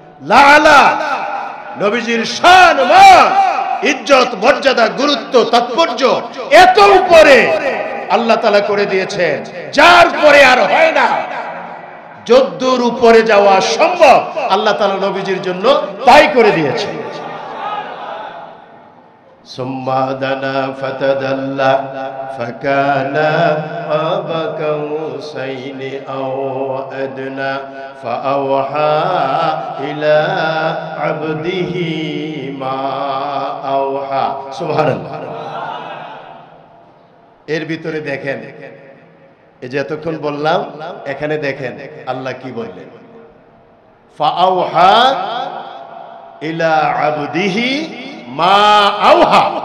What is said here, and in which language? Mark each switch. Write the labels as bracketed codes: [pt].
[bn] লা আলা নবীজির শান মান, ইজ্জত, মর্যাদা, গুরুত্ব, তাৎপর্য এত উপরে আল্লাহ তাআলা করে দিয়েছেন, যার পরে আর হয় না। যদ্দূর উপরে যাওয়া সম্ভব আল্লাহ তাআলা নবীজির জন্য তাই করে দিয়েছেন। [ar] ثم دنا فتدلى فكان قاب قوسين أو أدنى فأوحى إلى عبده ما أوحى سبحان الله। [bn] এর ভিতরে দেখেন, এই যে এতক্ষণ বললাম, এখানে দেখেন আল্লাহ কি বললেন, [ar] ফাআওহা ইলা আবদিহি মা আওহা।